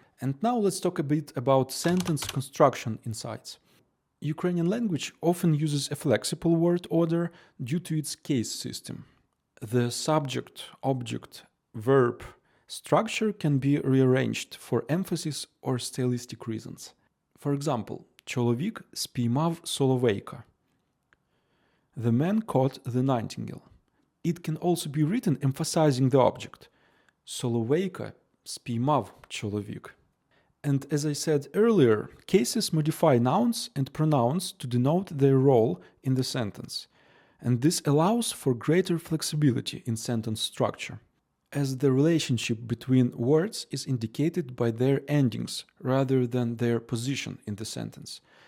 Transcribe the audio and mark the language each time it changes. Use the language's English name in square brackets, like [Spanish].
[English] And now let's talk a bit about sentence construction insights. Ukrainian language often uses a flexible word order due to its case system. The subject, object, verb structure can be rearranged for emphasis or stylistic reasons. For example, [Ukrainian] чоловік спіймав соловейка. [English] The man caught the nightingale. It can also be written emphasizing the object. [Ukrainian] Соловейка спіймав чоловік. [English] And as I said earlier, cases modify nouns and pronouns to denote their role in the sentence. And this allows for greater flexibility in sentence structure, as the relationship between words is indicated by their endings rather than their position in the sentence.